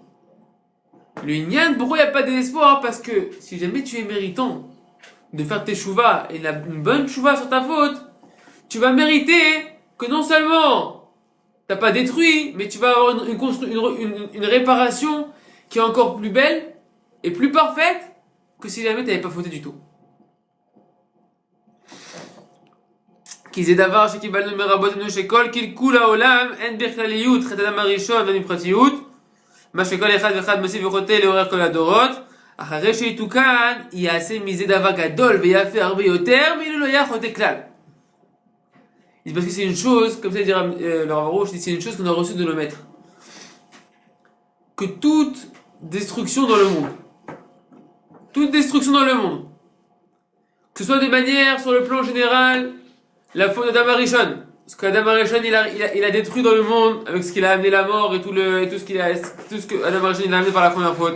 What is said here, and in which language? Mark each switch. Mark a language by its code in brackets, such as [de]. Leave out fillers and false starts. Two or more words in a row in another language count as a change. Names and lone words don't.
[fr] Le Inyan, pourquoi il n'y a pas de désespoir? Parce que si jamais tu es méritant de faire tes chouvas et une bonne chouva sur ta faute, tu vas mériter que non seulement tu n'as pas détruit, mais tu vas avoir une réparation qui est encore plus belle et plus parfaite que si jamais tu n'avais pas fauté du tout. [he] כי זה דבר שקיבלנו מרבותינו שכל קלקול העולם אין בכלליות חטא אדם הראשון ואין פרטיות מה שכל אחד ואחד מוסיף וחוטא לאורך כל הדורות אחרי שיתוקן יעשה מזה דבר גדול ויפה הרבה יותר מאילו לא היה חוטא כלל. [fr] Parce que c'est une chose, comme ça dira le Rav Arush, c'est une chose qu'on a reçu de nos maîtres. Que toute destruction dans le monde, que ce soit de manière sur le plan général, la faute d'Adam Arishon, parce qu'Adam Arishon il a détruit dans le monde avec ce qu'il a amené la mort et tout ce que Adam Arishon il a amené par la première faute.